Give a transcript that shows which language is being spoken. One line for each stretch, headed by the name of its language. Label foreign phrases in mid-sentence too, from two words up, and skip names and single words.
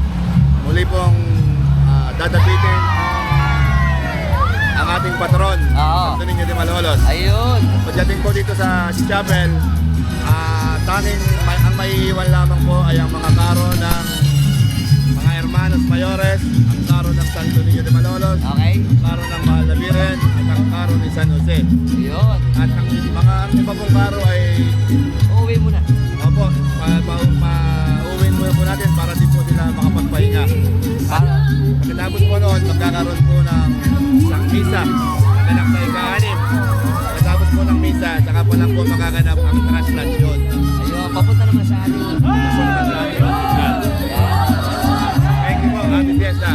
Filipino: Muli pong dadapitin ang ating patron, Santo Niño de Malolos. Ayun. Pagdating po dito sa chapel, tanging ang maiiwan lamang po ay ang mga karo ng mga
Spanish: hermanos mayores,
Filipino: ang karo ng Santo Niño de Malolos, Okay. ang karo ng Mahal na Birhen, at ang karo ni San Jose. Ayun. At ang mga iba pong karo ay Uuwi muna. pauwiin muna po natin para di po sila makapagpahinga. At pagkatapos po noon, magkakaroon po ng isang misa, ganap na ika-anim. Pagkatapos po ng misa, saka po lang po makaganap ang translasyon. Ayun, papunta naman sa ating Papunta sa ating hospital.
English: Thank you
Filipino: po,
English: happy fiesta.